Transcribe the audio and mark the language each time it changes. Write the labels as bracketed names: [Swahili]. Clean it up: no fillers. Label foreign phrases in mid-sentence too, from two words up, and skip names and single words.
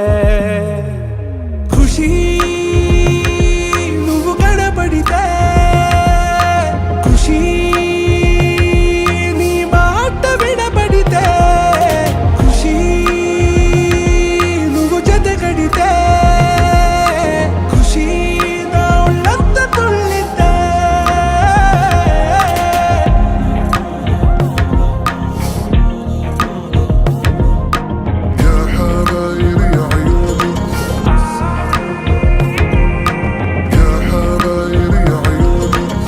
[Telugu] ఖుషీ నువ్వు కనబడితే, ఖుషీ నీ మాట వినబడితే, ఖుషీ నువ్వు జత కడితే, ఖుషీ నా ఉళ్ళంత తుళ్ళితే. [Arabic] يا حبايب يا عيوني، يا حبايب يا عيوني.